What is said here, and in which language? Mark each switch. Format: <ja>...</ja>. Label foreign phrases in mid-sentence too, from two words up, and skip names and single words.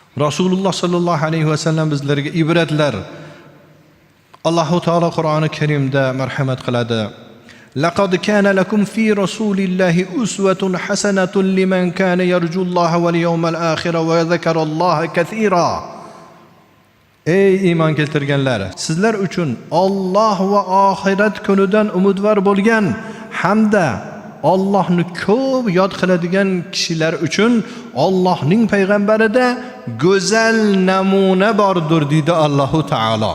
<uz>Rasululloh</uz> <ar>صلى الله عليه وسلم</ar> <uz>bizlarga ibratlar. Alloh taolo Qur'oni Karimda marhamat qiladi.</uz> <ar>لقد كان لكم في رسول الله أسوة حسنة لمن كان يرجو الله واليوم الآخر وذكر الله كثيرا.</ar> <uz>Ey iymon keltirganlar, sizlar uchun Alloh va oxirat kunidan umidvor bo'lgan hamda Allohni ko'p yod qiladigan kishilar uchun Allohning payg'ambarida go'zal namuna bordir deydi Alloh taolo.</uz>